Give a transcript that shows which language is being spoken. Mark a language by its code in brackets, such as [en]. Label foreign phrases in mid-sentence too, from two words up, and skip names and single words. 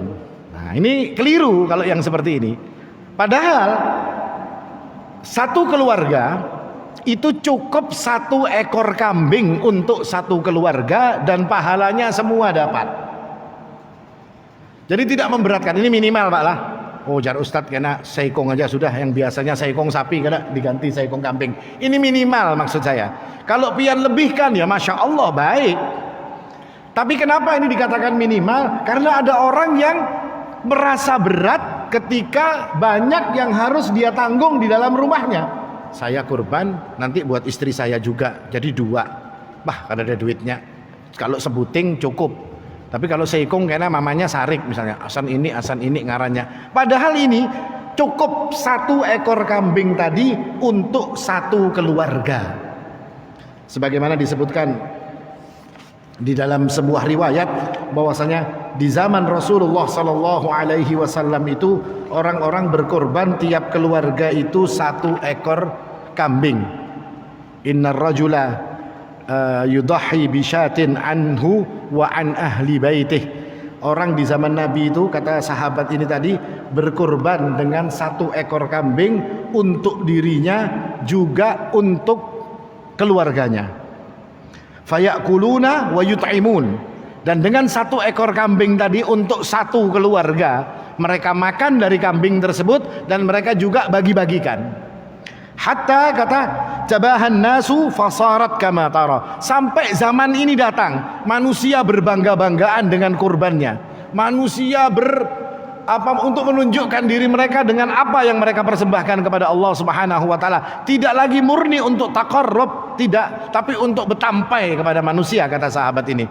[id] Nah, ini keliru kalau yang seperti ini. Padahal satu keluarga itu cukup 1 ekor kambing untuk 1 keluarga dan pahalanya semua dapat. Jadi tidak memberatkan. Ini minimal Pak lah. [bjn] Oh jar Ustadz kena seikong aja sudah, yang biasanya seikong sapi kena diganti seikong kambing. [id] Ini minimal maksud saya. Kalau pian lebihkan ya [ar] Masya Allah [id] baik. Tapi kenapa ini dikatakan minimal? Karena ada orang yang merasa berat ketika banyak yang harus dia tanggung di dalam rumahnya. Saya kurban nanti buat istri saya juga, jadi 2. [bjn] Bah kada ada duitnya. Kalau sebuting cukup. Tapi kalau seikong kayaknya mamanya sarik misalnya, asan ini ngarannya. [id] Padahal ini cukup 1 ekor kambing tadi untuk 1 keluarga. Sebagaimana disebutkan di dalam sebuah riwayat bahwasanya di zaman Rasulullah [ar] sallallahu alaihi wasallam [id] itu orang-orang berkorban tiap keluarga itu 1 ekor kambing. [ar] Innar rajula yudahhi bisyatin anhu wa an ahli baitih. [id] Orang di zaman Nabi itu, kata sahabat ini tadi, berkorban dengan 1 ekor kambing untuk dirinya juga untuk keluarganya. [ar] Fayakuluna wa yut'imun. [id] Dan dengan 1 ekor kambing tadi untuk 1 keluarga, mereka makan dari kambing tersebut dan mereka juga bagi-bagikan. [ar] Hatta kata jabahan nasu fasarat kama tara. [id] Sampai zaman ini datang, manusia berbangga-banggaan dengan kurbannya. Manusia apa untuk menunjukkan diri mereka dengan apa yang mereka persembahkan kepada Allah [ar] Subhanahu wa taala. [id] Tidak lagi murni untuk taqarrub, tidak, tapi untuk bertampai kepada manusia, kata sahabat ini.